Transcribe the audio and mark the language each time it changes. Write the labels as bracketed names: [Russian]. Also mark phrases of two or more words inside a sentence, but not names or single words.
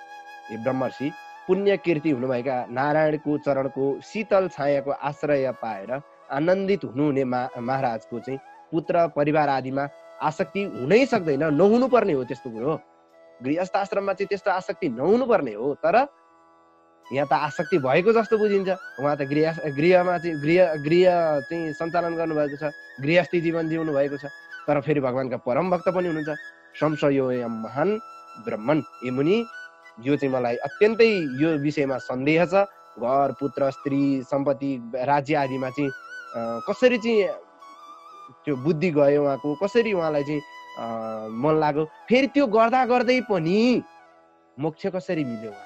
[Nepali] हे ब्रह्मर्षि, पुण्य कीर्ति हुनुभएका नारायणको चरणको शीतल छायाको आश्रय पाएर आनन्दित हुनुहुने महाराजको चाहिँ पुत्र परिवार आदिमा आसक्ति हुनै सक्दैन, नहुनु पर्ने हो त्यस्तो कुरो। गृहस्थाश्रममा चाहिँ त्यस्तो आसक्ति नहुनु पर्ने हो। तर यहाँ त आसक्ति भएको जस्तो बुझिन्छ। उहाँ त गृहमा चाहिँ गृह चाहिँ सञ्चालन गर्नुभएको छ, गृहस्थी जीवन जिउनु भएको छ। तर फेरि भगवानका परम भक्त पनि हुनुहुन्छ। [Sanskrit] संशयोऽयं महान् ब्रह्मन्, [Nepali] ए मुनि यो चाहिँ मलाई अत्यन्तै यो विषयमा सन्देह छ। घर, पुत्र, स्त्री, सम्पत्ति, राज्य आदिमा चाहिँ कसरी चाहिँ त्यो बुद्धि गयो उहाँको, कसरी उहाँलाई चाहिँ मन लाग्यो, फेरि त्यो गर्दा गर्दै पनि मोक्ष कसरी मिल्यो उहाँलाई?